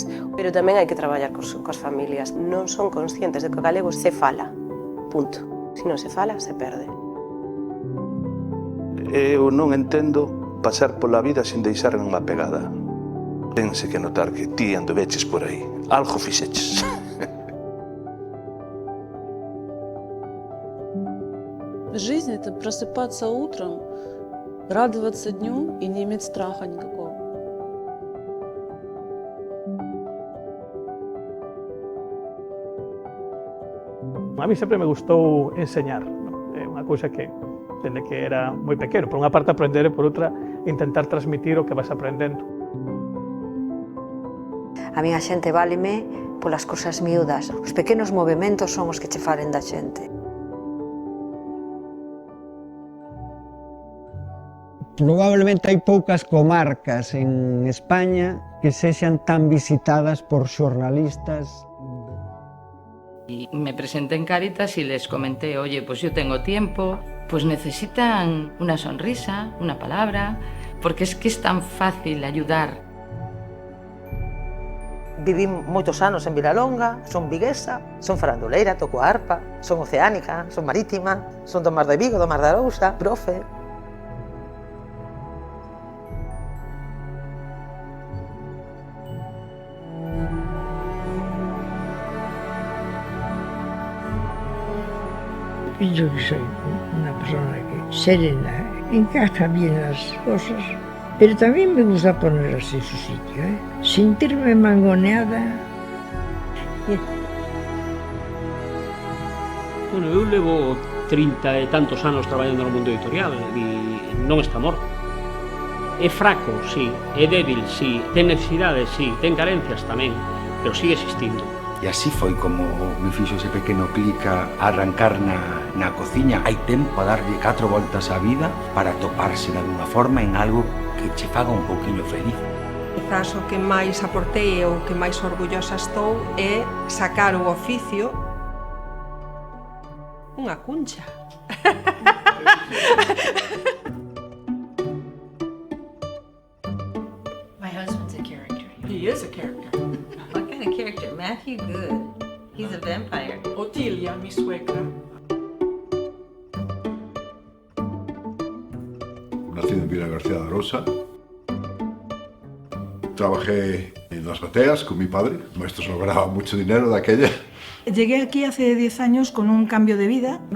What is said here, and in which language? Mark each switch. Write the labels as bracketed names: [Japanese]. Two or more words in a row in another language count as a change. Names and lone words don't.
[Galician] Pero tamén hai que traballar coas familias. Non son conscientes de que o galego se fala. Punto. Se non se fala, se perde. Eu non entendo pasar pola vida sin deixarme unha pegada. Tense que notar que ti andoveches por aí. Algo fixeches. [Russian] Жизнь — это просыпаться утром, радоваться дню и не иметь страха никакого. [Galician] A mí sempre me gustou enseñar, ¿no? É unha cousa que, dende que era moi pequeno, por unha parte aprender e por outra intentar transmitir o que vas aprendendo. A mí a xente váleme polas cousas miúdas. Os pequenos movementos son os que che falen da xente. Probablemente hai poucas comarcas en España que sexan tan visitadas por xornalistas. [Spanish] Y me presenté en Cáritas y les comenté, oye, pues yo tengo tiempo, pues necesitan una sonrisa, una palabra, porque es que es tan fácil ayudar. [Galician] Viví moitos anos en Vilalonga, son viguesa, son faranduleira, toco a arpa, son oceánica, son marítima, son do Mar de Vigo, do Mar de Arousa, profe. [Spanish] Yo que soy una persona que serena, encaja bien las cosas, pero también me gusta ponerlas en su sitio, ¿eh? Sentirme mangoneada. [Galician] Bueno, eu levo 30 e tantos anos traballando no mundo editorial e non está morto. É fraco, sí, é débil, sí, ten necesidades, sí, ten carencias tamén, pero sigue existindo. E así foi como me fixo ese pequeno clic a arrancar na cociña. Hai tempo a darlle 4 voltas á vida para toparse de alguna forma en algo que che faga un pouquiño feliz. Quizás o que máis aportei e o que máis orgullosa estou é sacar o oficio unha cuncha. [English] My husband's a character. He is a character. What kind of character? Matthew, good. He's a vampire. [Spanish] Otilia, mi suegra. Nacido en Vila García de Arousa. Trabajé en las bateas con mi padre. Esto se lograba mucho dinero de aquella. Llegué aquí hace 10 años con un cambio de vida, ¿no?